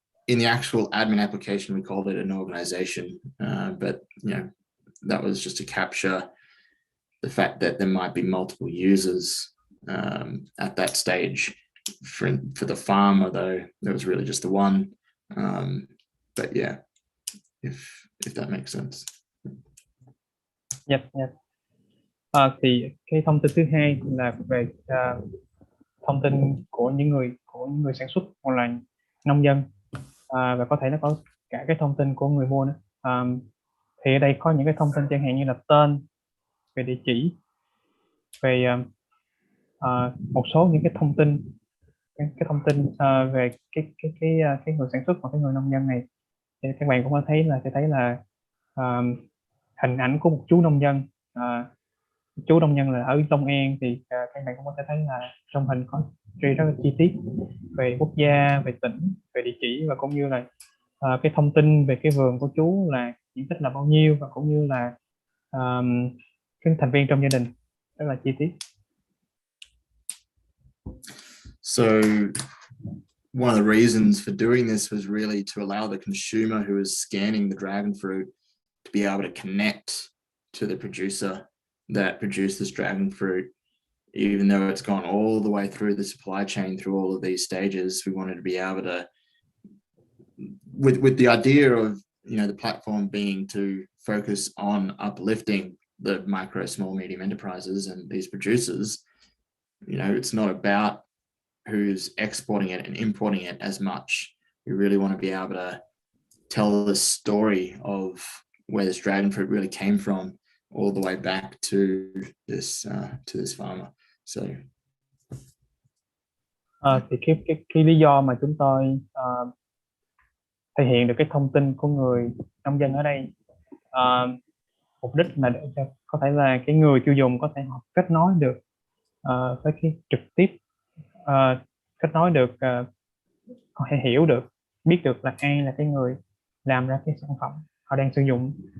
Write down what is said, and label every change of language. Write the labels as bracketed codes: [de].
[en] in the actual admin application we called it an organization, but that was just to capture the fact that there might be multiple users at that stage. For the farmer, though, there was really just the one. But yeah, if that makes sense. Yes. [vi] Thì cái thông tin thứ hai là về thông tin của những người sản xuất hoặc là nông dân, và có thể nó có cả cái thông tin của người mua nữa. Thì ở đây có những cái thông tin chẳng hạn như là tên, về địa chỉ, về một số những cái thông tin về cái người sản xuất hoặc cái người nông dân này. Thì các bạn cũng có thấy là hình ảnh của một chú nông dân. Chú nông dân là ở Long An, thì các bạn cũng có thể thấy là trong hình có ghi rất là chi tiết về quốc gia, về tỉnh, về địa chỉ, và cũng như là cái thông tin về cái vườn của chú là diện tích là bao nhiêu, và cũng như là cái thành viên trong gia đình, rất là chi tiết. [en] So one of the reasons for doing this was really to allow the consumer who is scanning the dragon fruit to be able to connect to the producer that produced this dragon fruit. Even though it's gone all the way through the supply chain, through all of these stages, we wanted to be able to, with the idea of the platform being to focus on uplifting the micro, small, medium enterprises and these producers. It's not about who's exporting it and importing it as much. We really want to be able to tell the story of where this dragon fruit really came from, all the way back to this farmer. So [vi] thì cái lý do mà chúng tôi thể hiện được cái thông tin của người nông dân ở đây, mục đích là để cho có thể là cái người tiêu dùng có thể kết nối được với cái trực tiếp, kết nối được, có thể hiểu được, biết được là ai là cái người làm ra cái sản phẩm họ đang sử dụng.